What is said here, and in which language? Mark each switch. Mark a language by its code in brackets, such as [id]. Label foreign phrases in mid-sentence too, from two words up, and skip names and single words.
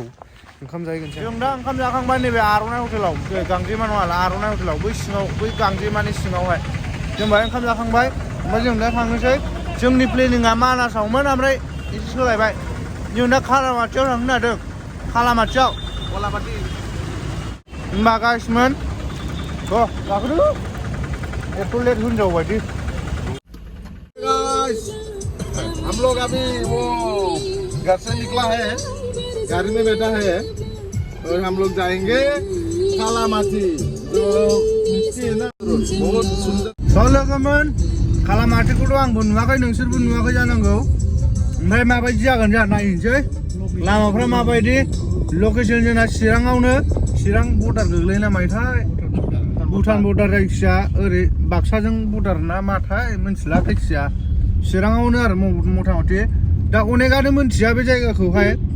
[brx] ओंखाम जाहैगोनसै जों दा ओंखाम जाखांबाय नैबे आर'नाइ हटेलाव गांजेमा नङा आर'नाइ हटेलाव बै सिङाव बै गांजेमानि सिङावहाय जों बाहाय ओंखाम जाखांबाय ओमफ्राय जों दा थांनोसै जोंनि प्लेनिंआ मानासावमोन ओमफ्राय एसे सोलायबाय जों दा खालामाथियाव थांनो नागिरदों खालामाथियाव होमबा गाइसमोन गाखोदो एथ' लेट होनजाव बायदि [hi] हम लोग अभी वो घर से निकला है गाड़ी में बैठा है और हम लोग जाएंगे कालामाटी जो नीचे है ना बहुत सुंदर [brx] लोगोमोन कालामाटीखौथ' आंबो नुवाखै नोंसोरबो नुवाखै जानांगौ ओमफ्राय माबायदि जागोन जोंहा नायनोसै लामाफ्रा माबायदि लकेसन जोंना चिराङावनो चिरां बर्डार गोग्लैयो नामाथाय भुटान बर्डार जायखिया ओरै बाक्साजों बर्डार ना माथाय मिथिला जायखिया चिराङावनो आरो मथा-मथि दा अनेकआनो मिथिया बे जायगाखौहाय